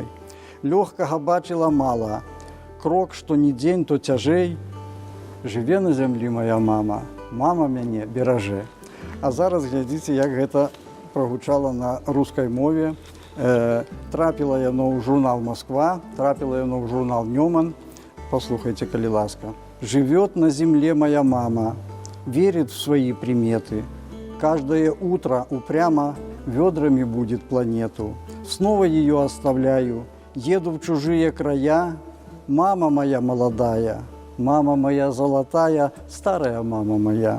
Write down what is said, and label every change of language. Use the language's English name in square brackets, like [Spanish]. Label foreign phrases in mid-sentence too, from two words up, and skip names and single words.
[Belarusian] Лёгкага бачыла мала, крок, што ні дзень, то цяжэй. Жыве на зямлі моя мама, мама мяне беражэ. А зараз глядзіце, як гэта прагучала на рускай мове. Трапіла яно ў журнал «Москва», трапіла яно ў журнал «Нёман». Послухайте, калі ласка. [Russian] Живет на земле моя мама, верит в свои приметы. Каждое утро упрямо ведрами будет планету. Снова ее оставляю, еду в чужие края. Мама моя молодая, мама моя золотая, старая мама моя.